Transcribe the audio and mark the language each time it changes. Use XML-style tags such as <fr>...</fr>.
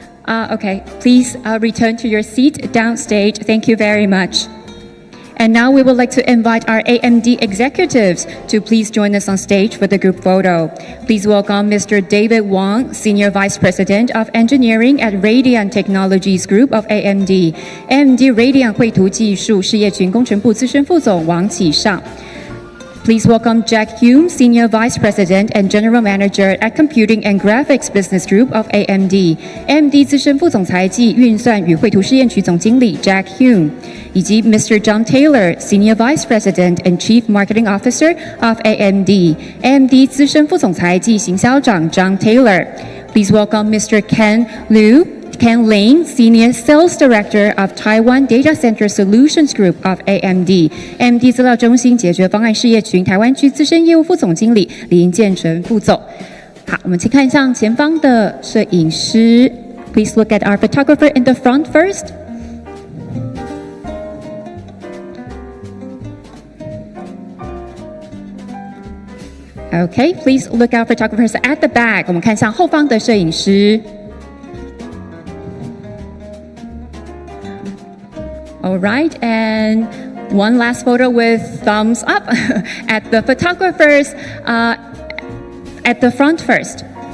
<en>Okay, please return to your seat downstage. Thank you very much. And now we would like to invite our AMD executives to please join us on stage for the group photo. Please welcome Mr. David Wang, Senior Vice President of Engineering at Radeon Technologies Group of AMD.</en> <zh>AMD Radeon 繪圖技術事業群工程部資深副總王啟尚。</zh> <en>Please welcome Jack Hume, Senior Vice President and General Manager at Computing and Graphics Business Group of AMD.</en> <zh>AMD 資深副總裁及運算與繪圖試驗區總經理 Jack Hume， 以及 Mr.</zh> <en>John Taylor, Senior Vice President and Chief Marketing Officer of AMD.</en> <zh>AMD 資深副總裁及行銷長 John Taylor.</zh> <en>Please welcome Mr. Ken Lin, Senior Sales Director of Taiwan Data Center Solutions Group of AMD.</en> <zh>AMD 資料中心解決方案事業群台灣區資深業務副總經理林建成副總。好，我們請看向前方的攝影師。</zh> <en>Please look at our photographer in the front first. Okay, please look at photographers at the back.</en> <zh>我們看向後方的攝影師。</zh> <en>All right, and one last photo with thumbs up at the photographers at the front first.</en>